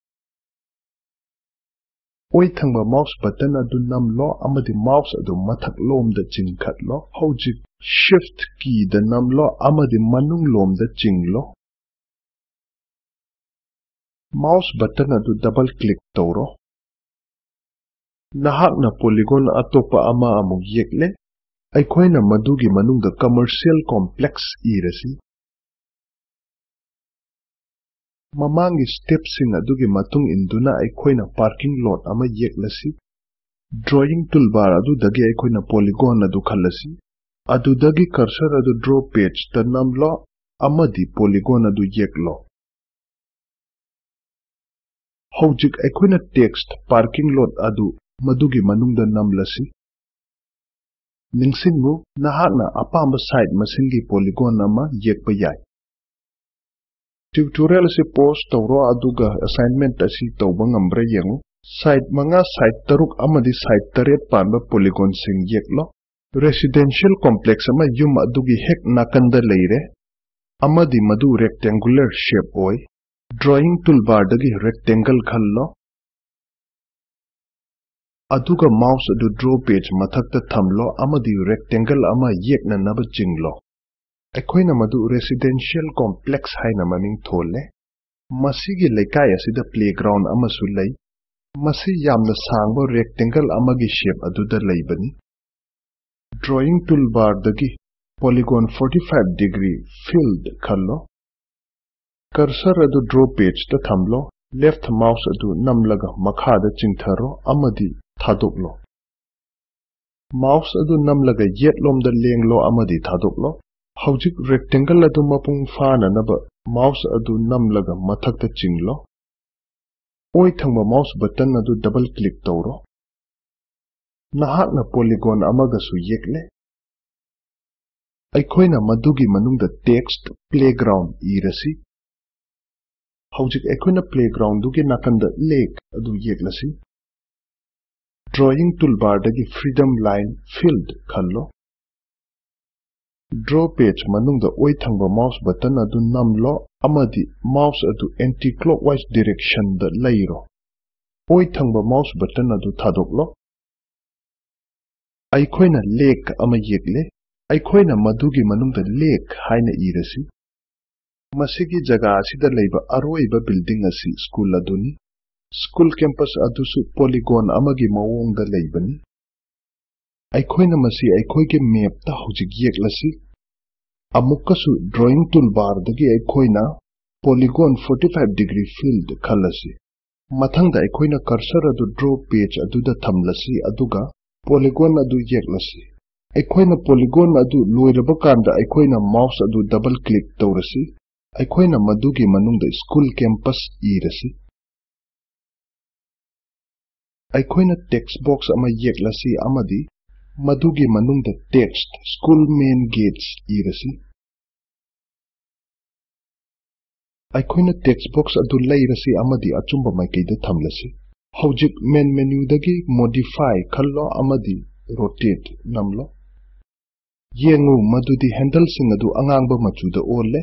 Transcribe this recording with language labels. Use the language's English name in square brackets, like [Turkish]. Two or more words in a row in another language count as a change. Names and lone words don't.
[Manipuri] Oi thangba [English] mouse button [Manipuri] adu namlo amadi mouse adu mathak lom da chingkhatlo. Hojik [English] shift key [Manipuri] da namlo amadi manung lom da chinglo. [English] Mouse button [Manipuri] adu [English] double click [Manipuri] tawro. Nahakna polygon atopa ama amuk yekle. Aikoina madugi manungda [English] commercial complex [Manipuri] irasi. Mamangi step sing adugi matung induna aikoina [English] parking lot [Manipuri] ama yeklasi. [English] Drawing toolbar [Manipuri] adu dagi aikoina polygon adu khallasi. Adu dagi cursor adu [English] draw page [Manipuri] ta namlo amadi polygon adu yeklo. Hojik aikoina [English] text parking lot [Manipuri] adu madugi manungda namlasi. Ningsingmu nahakna apamba site masingi polygon ama yekpa yai. Tutorial si post tawro aduga assignment asi tawba ngamra yengu. Site manga site taruk amadi site taret panba polygon sing yeklo. [English] Residential complex [Manipuri] ama yum adugi hek nakanda leire. Amadi madu [English] rectangular shape [Manipuri] oi. [English] Drawing toolbar [Manipuri] dagi rectangle khallo. Aduga mouse adu [English] draw page [Manipuri] mathakta thamlo amadi rectangle ama yekna naba jinglo. Aikoina madu [English] residential complex [Manipuri] haina maming thole. Masigi lekai asida playground amasu lei. Masi yamna sangba rectangle amagi shape aduda leibani. [English] Drawing toolbar [Manipuri] dagi [English] polygon 45 degree filled [Manipuri] khallo. Cursor adu [English] draw page [Manipuri] ta thamlo. [English] Left mouse [Manipuri] adu namlaga makhada chingtharo amadi thadoklo. Mouse adu namlaga yetlomda lenglo amadi thadoklo. Hojik rectangle adu mapung fana naba mouse adu namlaga mathakta chinglo. Oi thangba [English] mouse button [Manipuri] adu [English] double click [Manipuri] tawro. Nahakna polygon amaga su yekle. Aikoina madugi manungda text playground irasi. Hojik aikoina playground dugi nakanda lake adu yeklasi. [English] Drawing toolbar [Manipuri] dagi [English] freedom line filled [Manipuri] khallo. [English] Draw page [Manipuri] manungda oi thangba [English] mouse button [Manipuri] adu namlo amadi mouse adu [English] anti-clockwise direction [Manipuri] da leiro. Oi thangba [English] mouse button [Manipuri] adu thadoklo. Aikoina lake ama yekle. Aikoina madugi manungda lake haina irasi. Masigi jaga asida leiba aroiba building asi school aduni. [English] School campus [Manipuri] adusu polygon amagi mawongda leibani. Aikoina masi aikoige map ta hojik yeklasi. Amukasu [English] drawing toolbar [Manipuri] dagi aikoina [English] polygon 45 degree filled [Manipuri] khalasi. Mathangda aikoina cursor adu [English] draw page [Manipuri] aduda thamlasi aduga polygon adu yeklasi. Aikoina polygon adu loiraba kanda aikoina mouse adu [English] double click [Manipuri] tawrasi. Aikoina madugi manungda [English] school campus [Manipuri] irasi. Aikoina [English] text box [Manipuri] ama yeklasi amadi madugi manungda [English] text school main gates [Manipuri] irasi. Aikoina [English] text box [Manipuri] adu leirasi amadi achumba maikaida thamlasi. Hojik [English] main menu [Manipuri] dagi modify khallo amadi rotate namlo. Yengu madudi handle sing adu angangba machuda ole.